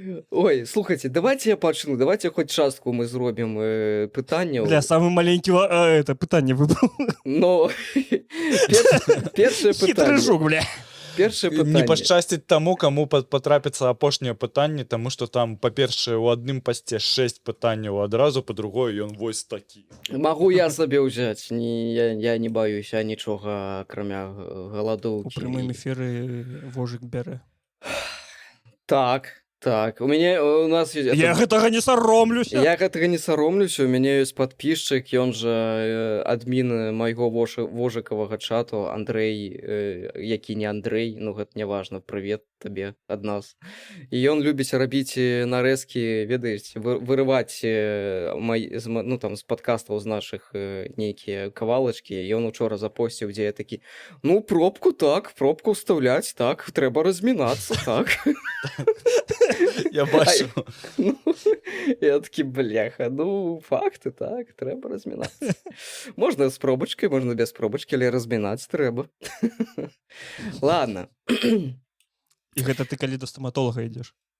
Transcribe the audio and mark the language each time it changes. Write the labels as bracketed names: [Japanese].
[Belarusian] Ой, слухайте, давайте я пачну, давайте хоць частку мы зробім пытанняў. Бля, самы маленькі пытанне выбраў. Но першае пытанне. Хітры жук, бля. Першае пытанне. Не пашчасціць таму, каму патрапіцца апошняе пытанне, таму што там, па-першае, у адным пасце 6 пытанняў адразу, па-другое, ён вось такі. Магу я сабе ўзяць, я не баюся нічога, акрамя галадоўкі. У прямым эфіры вожык бярэ. Так. Так, у нас ёсць... Я гэтага не саромлюся. Я гэтага не саромлюся, у мяне ёсць падпісчык, ён жа адмін майго вожыкавага чату, Андрэй, які не Андрэй, ну гэта не важна, прывет табе ад нас. І ён любіць рабіць нарэзкі, ведаеце, вырываць ну там з падкастаў з нашых нейкія кавалачкі. Ён учора запосціў, дзе я такі, ну пробку так, пробку ўстаўляць, так, трэба размінацца, так. Я бачу. [Ukrainian] Ну, я такі, бляха, ну, факти, так, треба розмінатися. Можна з пробочкою, можна без пробочки, але розмінатися треба. [Russian] Ладно. [Belarusian] І гэта ты калі да стаматолага ідзеш?